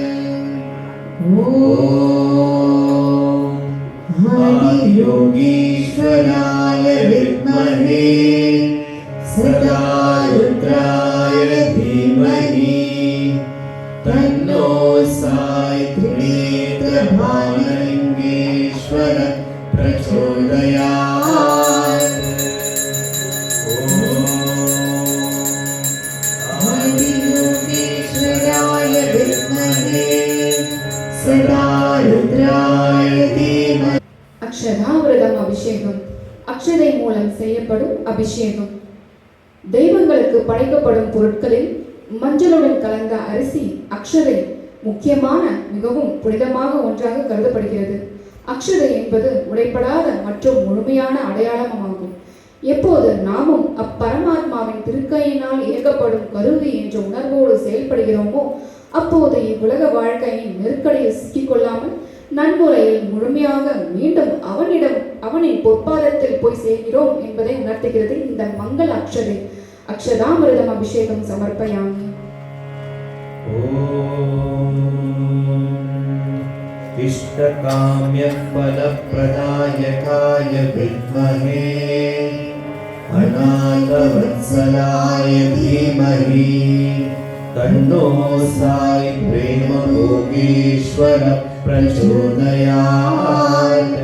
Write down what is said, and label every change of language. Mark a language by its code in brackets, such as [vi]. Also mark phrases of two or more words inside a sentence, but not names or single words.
[sa] आदियोगीश्वराय विद्महे सदा रुद्राय धीमहि तन्नो साई त्रिनेत्रपाणलिङ्गेश्वर प्रचोदयात्। आदियोगीश्वराय विद्महे सदा रुद्राय धीमहि। [ta] அக்ஷதாவிரதம் அபிஷேகம் அக்ஷதை மூலம் செய்யப்படும் அபிஷேகம். தெய்வங்களுக்கு படைக்கப்படும் பொருட்களில் மஞ்சளுடன் கலந்த அரிசி அக்ஷதை முக்கியமான மிகவும் புனிதமாக ஒன்றாக கருதப்படுகிறது. அக்ஷதை என்பது உடைப்படாத மற்றும் முழுமையான அடையாளமாகும். எப்போது நாமும் அப்பரமாத்மாவின் திருக்கையினால் இயக்கப்படும் கருவி என்ற உணர்வோடு செயல்படுகிறோமோ அப்போது இவ்வுலக வாழ்க்கையின் நெருக்கடியில் சிக்கிக்கொள்ளாமல் நன்முறையில் முழுமையாக மீண்டும் அவனின் பொற்பாதத்தில் போய் சேர்கிறோம் என்பதை உணர்த்துகிறது இந்த மங்கள அக்ஷதை. [sa] अक्षतामृतं अभिषेकं समर्पयामि. इष्टकाम्यफलप्रदायकाय विद्महे अनाथवत्सलाय धीमहि तन्नो साई प्रेमभोगेश्वर प्रचोदयात्।